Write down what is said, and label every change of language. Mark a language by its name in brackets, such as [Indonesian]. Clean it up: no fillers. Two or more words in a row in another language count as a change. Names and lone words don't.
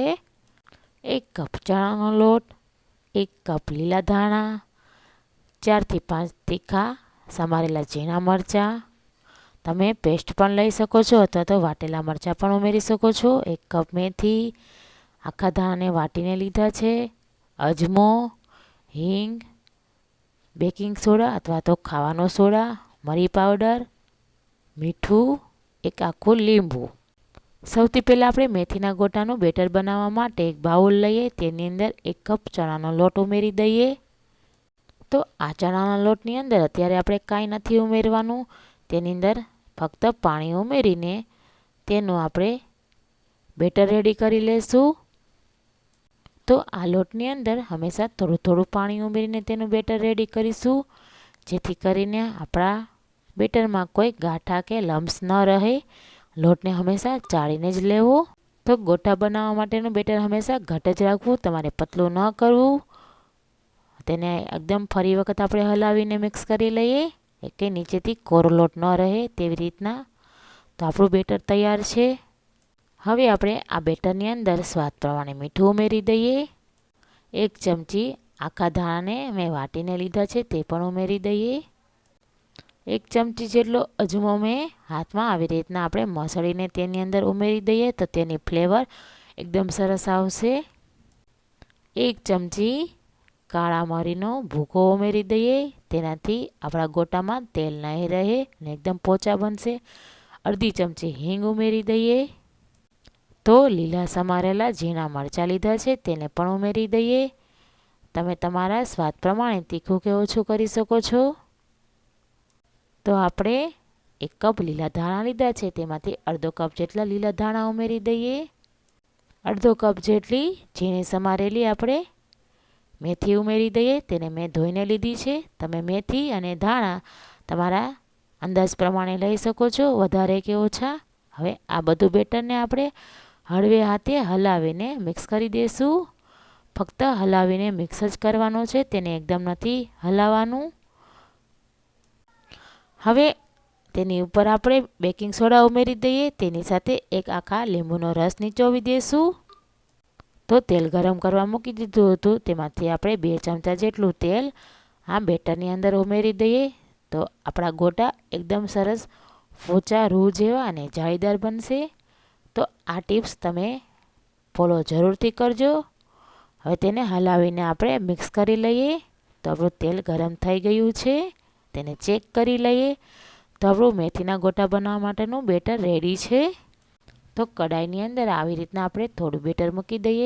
[Gujarati] 1 કપ ચણાનો લોટ, 1 કપ લીલા ધાણા, 4 થી 5 તીખા સમારેલા ઝીણા મરચાં। તમે પેસ્ટ પણ લઈ શકો છો અથવા તો વાટેલા મરચાં પણ ઉમેરી શકો છો। 1 કપ મેથી, આખા ધાણાને વાટીને લીધા છે, અજમો, હિંગ, [English] baking soda [Gujarati] અથવા તો ખાવાનો સોડા, મરી પાઉડર, મીઠુ, એક આખુ લીંબુ। સૌથી પહેલા આપણે મેથીના ગોટાનું બેટર બનાવવા માટે એક બાઉલ લઈએ। તેની અંદર 1 કપ ચણાનો લોટ ઉમેરી દઈએ। તો આ ચણાના લોટની અંદર અત્યારે આપણે કાંઈ નથી ઉમેરવાનું। તેની અંદર ફક્ત પાણી ઉમેરીને તેનું આપણે બેટર રેડી કરી લેશું। તો આ લોટની અંદર હમેશા થોડું થોડું પાણી ઉમેરીને તેનું બેટર રેડી કરીશું, જેથી કરીને આપણા બેટરમાં કોઈ ગાઠા કે લમ્સ ન રહે। લોટને હમેશા ચાળીને જ લેવો। તો ગોટા બનાવવા માટેનું બેટર હમેશા ઘટ્ટ જ રાખવું, તમારે પતલું ન કરવું। તેને એકદમ ફરી વખત આપણે હલાવીને મિક્સ કરી લઈએ, એકે નીચેથી કોરો લોટ ન રહે તેવી રીતના। તો આપણું બેટર તૈયાર છે। હવે આપણે આ બેટરની અંદર સ્વાદ પ્રમાણે મીઠું ઉમેરી દઈએ। 1 ચમચી આખા ધાણાને મેં વાટીને લીધા છે તે પણ ઉમેરી દઈએ। 1 ચમચી જેટલો અજમો મેં હાથ મેં આવી રીતના આપણે મસળીને તેની અંદર ઉમેરી દઈએ તો તેની ફ્લેવર એકદમ સરસ આવશે। 1 ચમચી કાળા મરીનો ભૂકો ઉમેરી દઈએ, તેનાથી આપણા ગોટામાં તેલ નહીં રહે ને એકદમ પોચા બનશે। અર્ધી ચમચી હીંગ ઉમેરી દઈએ। તો લીલા સમારેલા ઝીણા મરચા લીધા છે તેને પણ ઉમેરી દઈએ। તમે તમારા સ્વાદ પ્રમાણે તીખું કે ઓછું કરી શકો છો। તો આપણે 1 કપ લીલા ધાણા લીધા છે તેમાંથી અર્ધો કપ જેટલા લીલા ધાણા ઉમેરી દઈએ। અર્ધો કપ જેટલી ઝીણી સમારેલી આપણે મેથી ઉમેરી દઈએ। તેને મેં ધોઈને લીધી છે। તમે મેથી અને ધાણા તમારા અંદાજ પ્રમાણે લઈ શકો છો, વધારે કે ઓછા। હવે આ બધું બેટરને આપણે હળવે હાથે હલાવીને મિક્સ કરી દેશું। ફક્ત હલાવીને મિક્સ જ કરવાનો છે, તેને એકદમ નથી હલાવવાનું। હવે તેની ઉપર આપણે [English] baking soda [Gujarati] ઉમેરી દઈએ। તેની સાથે 1 આખા લીંબુનો રસ નીચોવી દેશું। તો તેલ ગરમ કરવા મૂકી દીધું હતું, તેમાંથી આપણે 2 ચમચા જેટલું તેલ આ બેટરની અંદર ઉમેરી દઈએ। તો આપણા ગોટા એકદમ સરસ પોચા રૂ જેવા અને જાળીદાર બનશે। તો આ ટિપ્સ તમે ફૉલો જરૂરથી કરજો। હવે તેને હલાવીને આપણે મિક્સ કરી લઈએ। તો આપણું તેલ ગરમ થઈ ગયું છે, તેને ચેક કરી લઈએ। તો આપણું મેથીના ગોટા બનાવવા માટેનું બેટર રેડી છે। તો કઢાઈની અંદર આવી રીતના આપણે થોડું બેટર મૂકી દઈએ।